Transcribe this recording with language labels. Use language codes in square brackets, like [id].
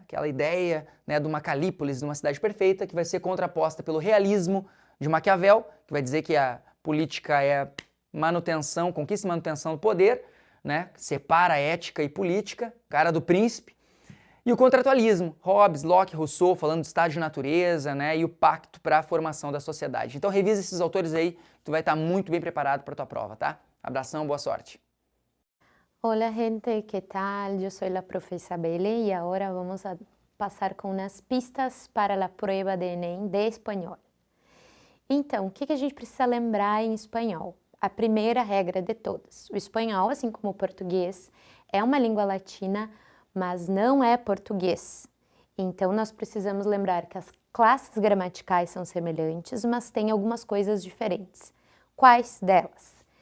[pt] Aquela ideia, né, de uma Calípolis, de uma cidade perfeita, que vai ser contraposta pelo realismo de Maquiavel, que vai dizer que a política é manutenção, conquista e manutenção do poder, né? Separa ética e política, cara do príncipe. E o contratualismo, Hobbes, Locke, Rousseau, falando do estado de natureza, né, e o pacto para a formação da sociedade. Então revisa esses autores aí, tu vai estar muito bem preparado para a tua prova, tá? Abração, boa sorte. [es] Hola gente, ¿qué tal? Yo soy la profe Isabelle y ahora vamos a pasar con unas pistas para la prueba de Enem de espanhol. [pt] Então, o que a gente precisa lembrar em espanhol? A primeira regra de todas. O espanhol, assim como o português, é uma língua latina, mas não é português. Então, nós precisamos lembrar que as classes gramaticais são semelhantes, mas tem algumas coisas diferentes. Quais delas?